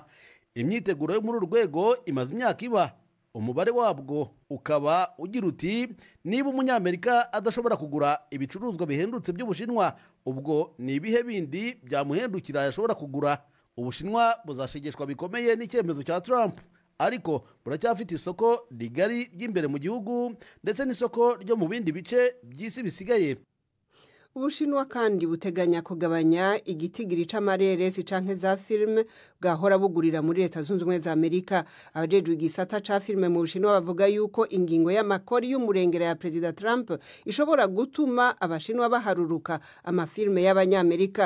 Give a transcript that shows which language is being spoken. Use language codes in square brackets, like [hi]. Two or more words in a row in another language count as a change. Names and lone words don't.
[rw] Imyiteguro yo muri uru rwego imaze imyaka iba, umubare wabwo ukaba ugira uti niba umunyamerika adashobora kugura ibicuruzwa bihendutse by'Ubushinwa, ubwo ni ibihe bindi byamuhendukira yashobora kugura. Ubushinwa buzashegeshwa bikomeye n'icyemezo cya Trump, ariko buracyafite isoko rigari ry'imbere mu gihugu ndetse n'isoko ryo mu bindi bice by'isi bisigaye. [rn] Ubushinwa kandi buteganya kugabanya igitigiri c'amareresi canke za filime bwahora bugurira muri Leta Zunze Ubumwe za Amerika. Abajejwe igisata ca filime mu Bushinwa bavuga yuko ingingo y'amakori y'umurengera ya Perezida Trump ishobora gutuma abashinwa baharuruka amafilime y'abanyamerika.